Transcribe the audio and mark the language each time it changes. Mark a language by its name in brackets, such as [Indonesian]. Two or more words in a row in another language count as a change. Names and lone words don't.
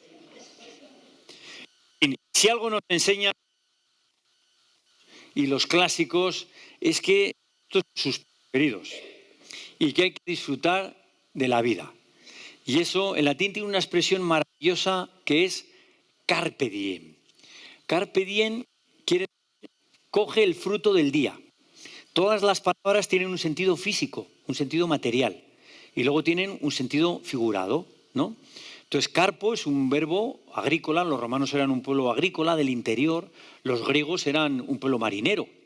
[Spanish] Y si algo nos enseña y los clásicos es que estos son sus preferidos y que hay que disfrutar de la vida. Y eso en latín tiene una expresión maravillosa que es [Latin] carpe diem. Carpe diem [Spanish] quiere decir coge el fruto del día. Todas las palabras tienen un sentido físico, un sentido material, y luego tienen un sentido figurado, ¿no? Entonces, carpo es un verbo agrícola, los romanos eran un pueblo agrícola del interior, los griegos eran un pueblo marinero.